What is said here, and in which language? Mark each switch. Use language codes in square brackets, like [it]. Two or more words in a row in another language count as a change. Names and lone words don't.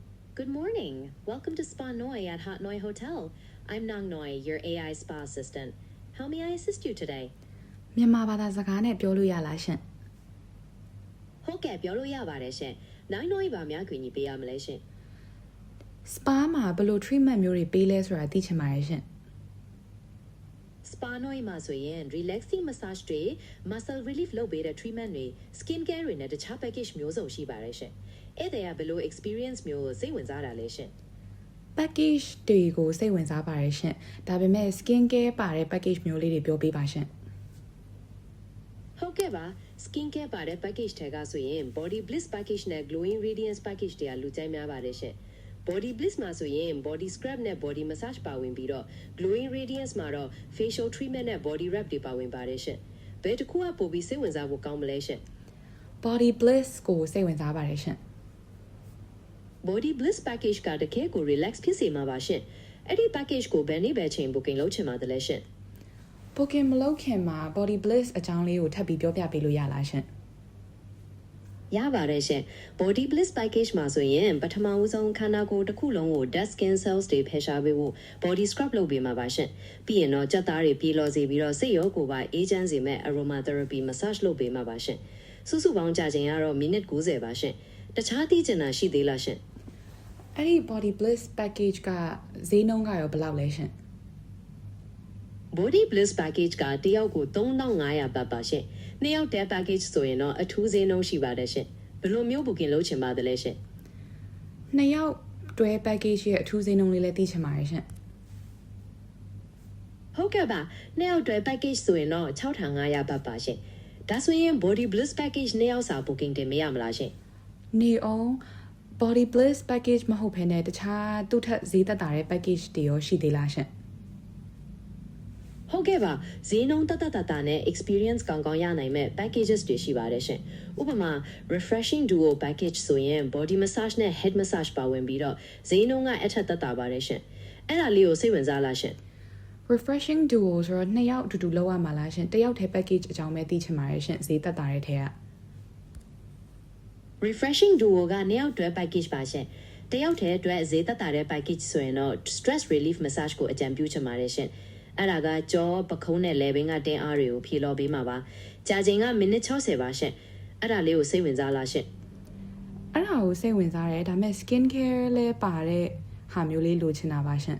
[en] Good morning. Welcome to Spa Noi at Hot Noi Hotel. I'm Nang Noi, your AI spa assistant. How may I assist you today? [my] မြန်မာဘာသာစကားနဲ့ပြောလို့ရလားရှင် ဟုတ်ကဲ့ပြောလို့ရပါတယ်ရှင်။ Nang Noi ဘာများခွင့်ကြီးပေးရမလဲရှင် spa မှာဘယ်လို treatment မျိုးတွေပေးလဲဆိုတာသိချင်ပါတယ်ရှင် Spa Noi မှာဆိုရင် [en] relaxing massage [my] တွေ [en] muscle relief [my] လုပ်ပေးတဲ့ treatment တွေ [en] skin care [my] တွေနဲ့တခြား package မျိုးစုံရှိပါတယ်ရှင်။အဲ့ဒါကဘယ်လို experience မျိုးကိုစိတ်ဝင်စားတာလဲရှင် package တွေကိုစိတ်ဝင်စားပါတယ်ရှင်ဒါပေမဲ့ [en] skin care [my] ပါတဲ့ package မျိုးလေးတွေပြောပေးပါရှင် ။ဟုတ်ကဲ့ပါ [en] skin care [my] ပါတဲ့ package တွေကဆိုရင် [en] body bliss package [my] နဲ့ [en] glowing radiance package [my] တွေကလူကြိုက်များပါတယ်ရှင်။ [en] body bliss [my] မှာဆိုရင် [en] body scrub [my] နဲ့ [en] body massage [my] ပါဝင်ပြီးတော့ [en] glowing radiance [my] မှာတော့ [en] facial treatment [my] နဲ့ [en] body wrap [my] တွေပါဝင်ပါတယ်ရှင်။ဘယ်တစ်ခုကပိုပြီးစိတ်ဝင်စားဖို့ကောင်းမလဲရှင် [en] body bliss [my] ကိုစိတ်ဝင်စားပါတယ်ရှင် [en] Body Bliss package [my] ကတကယ်ကို relax ဖြစ်စေမှာပါရှင်။အဲ့ဒီ package ကိုဘယ်နေ့ပဲချိန် booking လုပ်ချင်ပါတယ်လဲရှင် booking မလုပ်ခင်မှာ [en] body bliss [my] အကြောင်းလေးကိုထပ်ပြီးပြောပြပေးလို့ရလားရှင် ။ရပါတယ်ရှင်။ [en] Body Bliss package [my] မှာဆိုရင်ပထမဦးဆုံးခန္ဓာကိုယ်တစ်ခုလုံးကို [en] dead skin cells [my] တွေဖယ်ရှားပေးဖို့ [en] body scrub [my] လုပ်ပေးမှာပါရှင်။ပြီးရင်တော့ကြက်သားတွေပြေလော်စေပြီးတော့စိတ်ရောကိုယ်ပါအေးချမ်းစေမဲ့ [en] aroma therapy massage [my] လုပ်ပေးမှာပါရှင်။စုစုပေါင်းကြာချိန်ကတော့မိနစ်90ပါရှင်။တခြားသိချင်တာရှိသေးလားရှင်။ အဲ့ဒီ [en] body bliss package [my] ကဈေးနှုန်းကရောဘယ်လောက်လဲရှင် [en] Body Bliss package [my] ကတယောက်ကို3500ဘတ်ပါရှင်။နှစ်ယောက်တည်း package ဆိုရင်တော့အထူးဈေးနှုန်းရှိပါတယ်ရှင်။ဘယ်လိုမျိုး booking လုပ်ချင်ပါတယ်လဲရှင် နှစ်ယောက်တွဲ package ရဲ့အထူးဈေးနှုန်းလေးလည်းသိချင်ပါတယ်ရှင် ။ဟုတ်ကဲ့ပါ။နှစ်ယောက်တွဲ package ဆိုရင်တော့6500ဘတ်ပါရှင်။ဒါဆိုရင် [en] Body Bliss package [my] နှစ်ယောက်စာ booking တင်မရမလားရှင် နေအောင် [en] body bliss package [my] မဟုတ်ဘဲနဲ့တခြားသူ့ထက်ဈေးသက်သာတဲ့ package တွေရောရှိသေးလားရှင် ။ဟုတ်ကဲ့ပါ။ဈေးနှုန်းတတနဲ့ experience ကောင်းကောင်းရနိုင်မဲ့ packages တွေရှိပါတယ်ရှင်။ဥပမာ [en] refreshing duo package [my] ဆိုရင် [en] body massage [my] နဲ့ [en] head massage [my] ပါဝင်ပြီးတော့ဈေးနှုန်းကအထက်သက်သာပါတယ်ရှင်။အဲ့ဒါလေးကိုစိတ်ဝင်စားလားရှင်။ [en] refreshing duo [my] ဆိုတော့နှစ်ယောက်အတူတူလောက်ရမှာလားရှင်တစ်ယောက်တည်း package အကြောင်းပဲသိချင်ပါတယ်ရှင်ဈေးသက်သာတဲ့ထဲက [en] refreshing duo [my] ကနှစ်ယောက်တွဲ package ပါရှင်။တယောက်တည်းအတွက်ဈေးသက်သာတဲ့ package ဆိုရင်တော့ [en] stress relief massage [my] ကိုအကြံပြုချင်ပါတယ်ရှင်။အဲ့ဒါကကြောပခုံးနဲ့လယ်ဘင်းကတင်းအားတွေကိုဖြေလော်ပေးမှာပါ။ကြာချိန်ကမိနစ်60ပါရှင်။အဲ့ဒါလေးကိုစိတ်ဝင်စားလားရှင် အဲ့ဒါကိုစိတ်ဝင်စားတယ်ဒါပေမဲ့ [en] skin care [my] လဲပါတဲ့ဟာမျိုးလေးလိုချင်တာပါရှင်